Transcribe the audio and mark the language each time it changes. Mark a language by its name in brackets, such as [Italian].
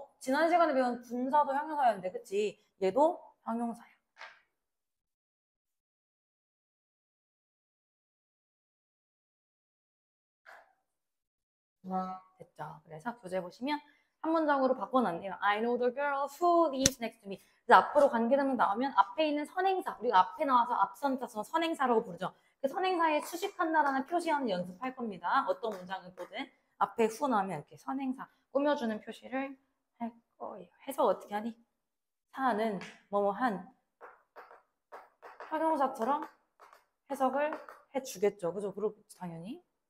[Korean] 지난 시간에 배운 분사도 형용사였는데, 그치? 얘도 형용사야. 됐죠. 그래서 교재 보시면 한 문장으로 바꿔놨네요. [English] I know the girl who lives next to me. [Korean] 그래서 앞으로 관계대명 나오면 앞에 있는 선행사, 우리가 앞에 나와서 앞선 자서 선행사라고 부르죠. 그 선행사에 수식한다라는 표시하는 연습할 겁니다. 어떤 문장을 보든 앞에 who 나오면 이렇게 선행사 꾸며주는 표시를 할 거예요. 해석 어떻게 하니? 사는 뭐뭐한 형용사처럼 해석을 해주겠죠. 그죠? 그렇죠, 당연히.